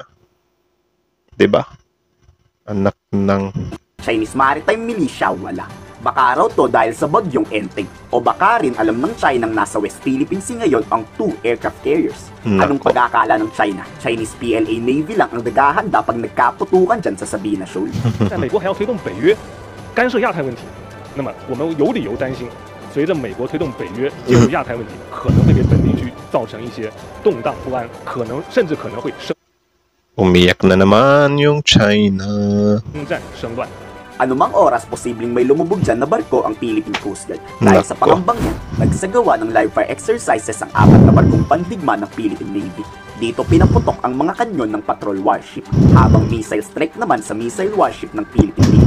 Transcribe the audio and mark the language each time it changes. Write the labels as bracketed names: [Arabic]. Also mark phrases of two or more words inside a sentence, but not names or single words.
[Filipino] Diba? Anak ng... Chinese Maritime Militia, wala. Baka raw to dahil sa bagyong Enteng. O baka rin alam ng China na sa West Philippine Sea ngayon ang 2 [English] aircraft carriers. [Filipino] Anong Nako. pag-aakala ng China? Chinese PLA Navy lang ang naghahanda pag nagkaputukan dyan sa Sabina Shoal. [Chinese] 在美国还要推动北约干涉亚太问题，那么我们有理由担心，随着美国推动北约介入亚太问题，可能会给本地区造成一些动荡不安，甚至可能会生 [Filipino] Umiyak na naman yung China. [Chinese] 战生乱。 [Filipino] Anumang oras posibleng may lumubog dyan na barko ang Philippine Coast Guard. Dahil sa Nako. pangambang yan, nagsagawa ng [English] live fire exercises [Filipino] ang 4 na barkong pandigma ng Philippine Navy. Dito pinaputok ang mga kanyon ng [English] patrol warship, [Filipino] habang [English] missile strike [Filipino] naman sa [English] missile warship [Filipino] ng Philippine Navy.